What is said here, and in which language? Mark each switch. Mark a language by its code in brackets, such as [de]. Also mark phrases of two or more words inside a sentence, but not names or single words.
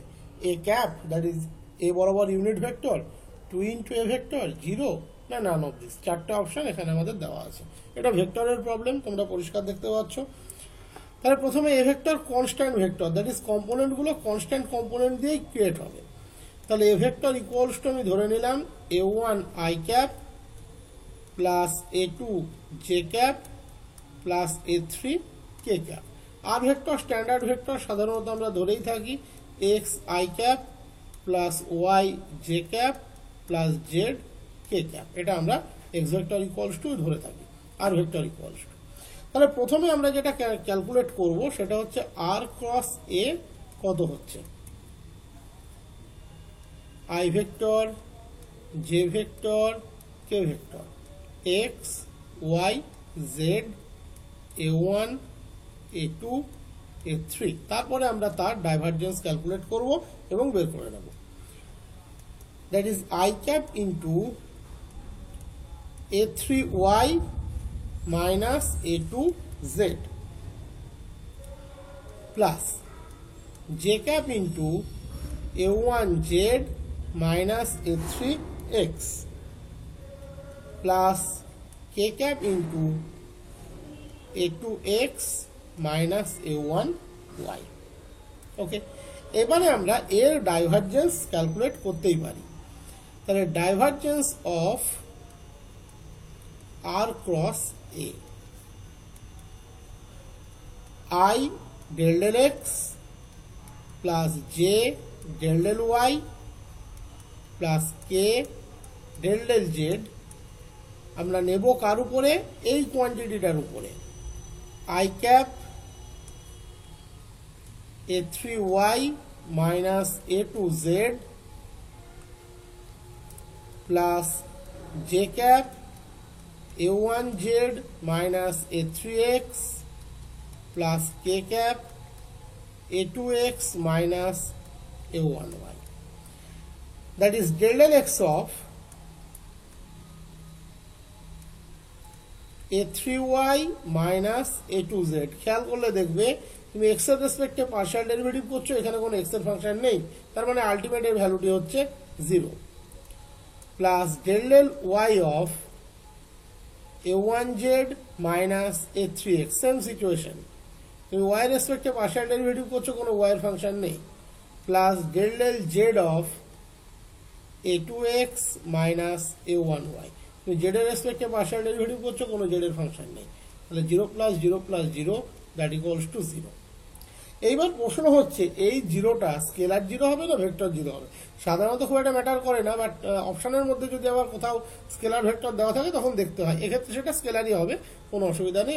[en] a cap, that is a বরাবর unit vector, 2 into a vector, 0 না none of this। [bn] চারটে অপশন এখানে আমাদের দেওয়া আছে। এটা ভেক্টরের প্রবলেম, তোমরা পরিষ্কার দেখতে পাচ্ছ। তাহলে প্রথমে [en] a vector constant vector, that is [bn] কম্পোনেন্টগুলো [en] constant component [bn] দিয়েই ক্রিয়েট হবে। তাহলে [en] a vector equals to [bn] আমি ধরে নিলাম [en] a1 i cap plus a2 j cap plus a3 k cap. [bn] আর [en] vector standard vector [bn] সাধারণত আমরা ধরেই থাকি [en] x i cap plus y j cap plus z k cap. [bn] এটা আমরা [en] x vector equals to [bn] ধরে থাকি, আর [en] vector equals to. [bn] তাহলে প্রথমে আমরা যেটা ক্যালকুলেট করব সেটা হচ্ছে [en] r cross a [bn] কত হচ্ছে, [en] i vector, j vector, k vector, [bn] x y z a1 a2 a3। তারপরে আমরা তার ডাইভারজেন্স ক্যালকুলেট করব এবং বের করে নেব। [en] that is i cap into a3y minus a2z plus j cap into a1z minus a3x plus k cap into a2x minus a1y। [bn] ওকে, এবারে আমরা এর ডাইভারজেন্স ক্যালকুলেট করতেই পারি। [en] তাহলে divergence of r cross a, I del del x plus j del del y plus k del del z [bn] আমরা নেব কার উপরে? এই কোয়ান্টিটিটার উপরে, [en] i cap a3y minus a2z plus j cap a1z minus a3x plus k cap a2x minus a1y. That is del del x of a3y minus a2z। [bn] খেয়াল করলে দেখবে তুমি x এর রেসপেক্টে [en] partial derivative [bn] করছো, এখানে কোনো x এর ফাংশন নেই, তার মানে আলটিমেট এর ভ্যালুটি হচ্ছে 0 [en] plus del del y of a1z minus a3x. same situation, [bn] তুমি y এর রেসপেক্টে [en] partial derivative [bn] করছো, কোনো y এর ফাংশন নেই, [en] plus del del z of a2x minus a1y. [bn] তুমি z এর রেসপেক্টে [en] partial derivative [bn] করছো, কোনো z এর ফাংশন নেই, তাহলে 0 [en] plus 0 plus 0 that equals to [bn] 0। এইবার প্রশ্ন হচ্ছে এই জিরোটা [en] scalar zero [bn] হবে না [en] vector zero [bn] হবে? সাধারণত খুব একটা ম্যাটার করে না, বাট অপশনের মধ্যে যদি আবার কোথাও [en] scalar vector [bn] দেওয়া থাকে তখন দেখতে হয়, এক্ষেত্রে সেটা স্কেলারই হবে, কোনো অসুবিধা নেই।